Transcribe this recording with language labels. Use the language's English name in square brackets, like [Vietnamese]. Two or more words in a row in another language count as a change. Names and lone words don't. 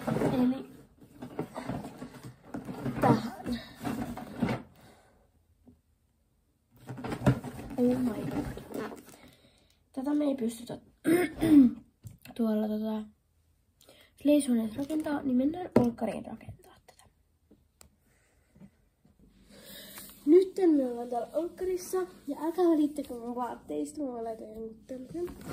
[Finnish] Eli tähän. [English] Oh my god. [Finnish] Tätä me ei pystytä tuolla Sleishuoneessa rakentaa, niin mennään olkkariin rakentaa tätä. Nyt me ollaan täällä olkkarissa. Ja älkää välittäkö mun vaatteista, mä laitan jonkun tämmösen.